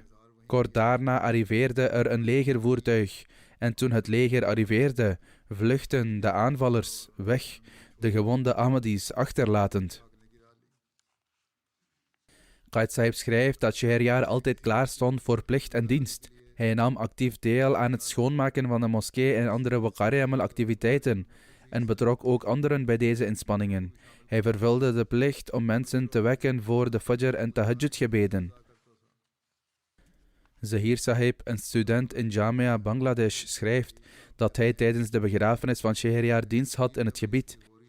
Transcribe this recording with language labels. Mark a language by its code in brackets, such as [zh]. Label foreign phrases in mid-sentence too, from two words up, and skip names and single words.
[nl] Kort daarna arriveerde er een legervoertuig, en toen het leger arriveerde, vluchtten de aanvallers weg, de gewonde Ahmadis achterlatend. Qaid Sahib schrijft dat Shahryar altijd klaar stond voor plicht en dienst. Hij nam actief deel aan het schoonmaken van de moskee en andere waqar-e-amal-activiteiten en betrok ook anderen bij deze inspanningen. Hij vervulde de plicht om mensen te wekken voor de Fajr en Tahajjud-gebeden. Zahir Sahib, een student in Jamia Bangladesh, schrijft dat hij tijdens de begrafenis van Shahryar dienst had in het gebied.